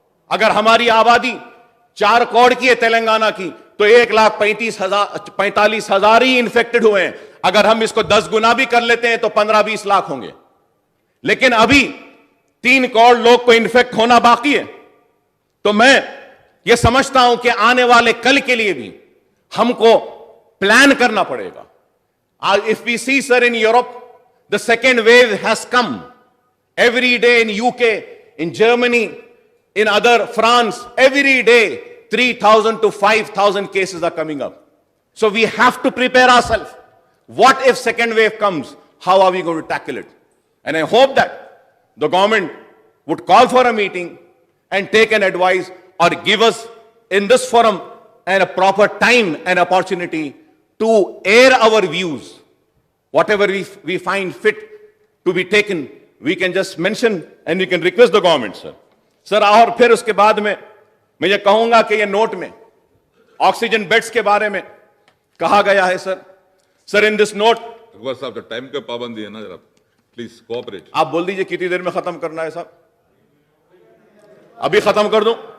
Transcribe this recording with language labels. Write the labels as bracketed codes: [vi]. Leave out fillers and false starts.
[hi] अगर हमारी आबादी 4 करोड़ की है तेलंगाना की, तो 1,45,000 ही इंफेक्टेड हुए हैं। अगर हम इसको 10 गुना भी कर लेते हैं तो 15-20 लाख होंगे। लेकिन अभी 3 करोड़ लोग को इन्फेक्ट होना बाकी है। तो मैं यह समझता हूं कि आने वाले कल के लिए भी हमको प्लान करना पड़ेगा। [en] If we see sir in Europe, the second wave has come every day in UK, in Germany, in other France, every day 3,000 to 5,000 cases are coming up. So we have to prepare ourselves. What if second wave comes? How are we going to tackle it? And I hope that the government would call for a meeting and take an advice or give us in this forum and a proper time and opportunity to air our views. Whatever we find fit to be taken, we can just mention and we can request the government, sir. [hi] Sir, और फिर उसके बाद में मैं ये कहूंगा कि ये नोट में ऑक्सीजन बेड्स के बारे में कहा गया है sir. [en] sir, in this note, [hi] Akbar साहब टाइम का पाबंदी है ना, जरा प्लीज कोऑपरेट। आप बोल दीजिए कितनी देर में खत्म करना है साहब? अभी खत्म कर दूं?